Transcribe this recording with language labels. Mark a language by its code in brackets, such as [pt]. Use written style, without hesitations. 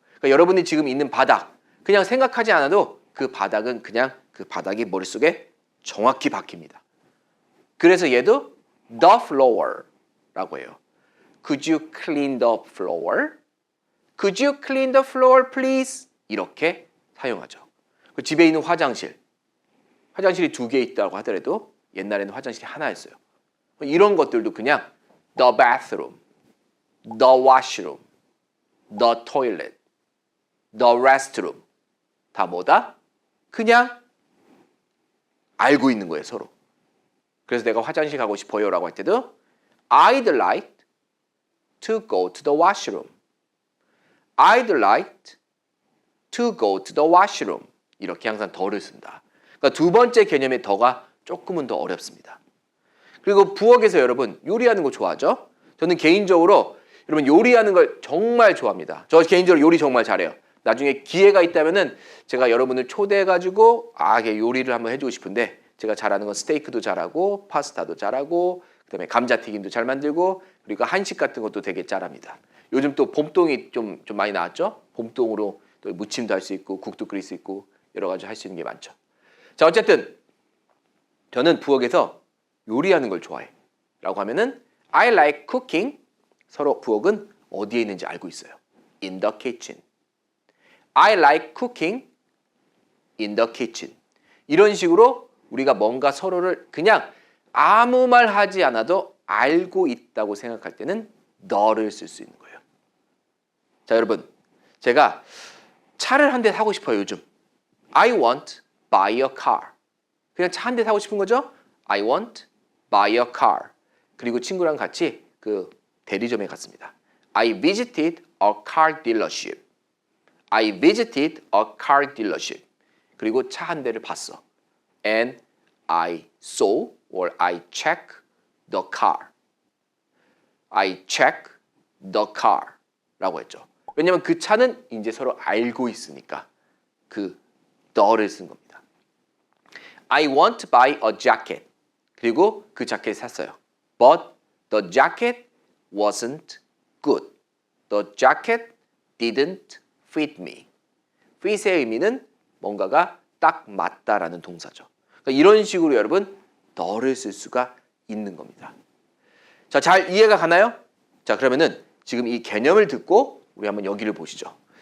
[ko] 그러니까 여러분이 지금 있는 바닥 그냥 생각하지 않아도 그 바닥은 그냥 그 바닥이 머릿속에 정확히 박힙니다. 그래서 얘도 the floor라고 해요. [en] Could you clean the floor? Could you clean the floor, please? [ko] 이렇게 사용하죠. 집에 있는 화장실이 2개 있다고 하더라도 옛날에는 화장실이 하나였어요. 이런 것들도 그냥 the bathroom, the washroom, the toilet, the restroom 다 뭐다? 그냥 알고 있는 거예요, 서로. 그래서 내가 화장실 가고 싶어요 라고 할 때도 [en] I'd like to go to the washroom. I'd like to go to the washroom. [ko] 이렇게 항상 더를 쓴다. 그러니까 두 번째 개념의 더가 조금은 더 어렵습니다. 그리고 부엌에서 여러분 요리하는 거 좋아하죠? 저는 개인적으로 여러분 요리하는 걸 정말 좋아합니다. 저 개인적으로 요리 정말 잘해요. 나중에 기회가 있다면은 제가 여러분을 초대해가지고 요리를 한번 해주고 싶은데 제가 잘하는 건 스테이크도 잘하고 파스타도 잘하고 그다음에 감자튀김도 잘 만들고 그리고 한식 같은 것도 되게 잘합니다. 요즘 또 봄동이 좀 많이 나왔죠? 봄동으로 또 무침도 할 수 있고 국도 끓일 수 있고 여러 가지 할 수 있는 게 많죠. 자, 어쨌든 저는 부엌에서 요리하는 걸 좋아해. 라고 하면은 [en] I like cooking. [ko] 서로 부엌은 어디에 있는지 알고 있어요. [en] In the kitchen. I like cooking in the kitchen. [ko] 이런 식으로 우리가 뭔가 서로를 그냥 아무 말 하지 않아도 알고 있다고 생각할 때는 the를 쓸 수 있는 거예요. 자, 여러분. 제가 차를 한 대 사고 싶어요, 요즘. [en] I want buy a car. [ko] 그냥 차 한 대 사고 싶은 거죠? [en] I want buy a car. [ko] 그리고 친구랑 같이 그 대리점에 갔습니다. [en] I visited a car dealership. I visited a car dealership. [ko] 그리고 차 한 대를 봤어. [en] And I saw or I check the car. I check the car [ko] 라고 했죠. 왜냐면 그 차는 이제 서로 알고 있으니까 그 the를 쓴 겁니다. [en] I want to buy a jacket. [ko] 그리고 그 자켓을 샀어요. [en] But the jacket wasn't good. The jacket didn't fit me. [ko] fit의 의미는 뭔가가 딱 맞다라는 동사죠. 그러니까 이런 식으로 여러분 the를 쓸 수가 있는 겁니다. 자, 잘 이해가 가나요? 자, 그러면은 지금 이 개념을 듣고 우리 한번 여기를 보시죠.